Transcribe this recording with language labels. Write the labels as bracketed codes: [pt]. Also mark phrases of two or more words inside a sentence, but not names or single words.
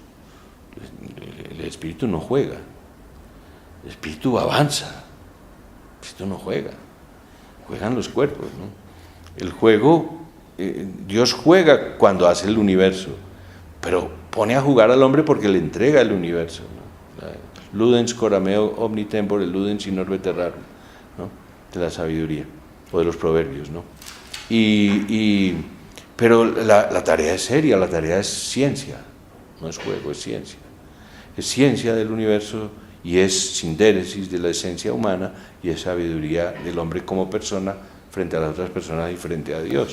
[es] El espíritu no juega, el espíritu avanza, el espíritu no juega, juegan los cuerpos, ¿no? El juego, Dios juega cuando hace el universo, pero pone a jugar al hombre porque le entrega el universo, ¿no? [la] Ludens corameo omni tempore, ludens in orbe terrarum, [es] ¿no? De la sabiduría, o de los proverbios, ¿no? Pero la tarea es seria, la tarea es ciencia, no es juego, es ciencia del universo, y es sindéresis de la esencia humana, y es sabiduría del hombre como persona frente a las otras personas y frente a Dios.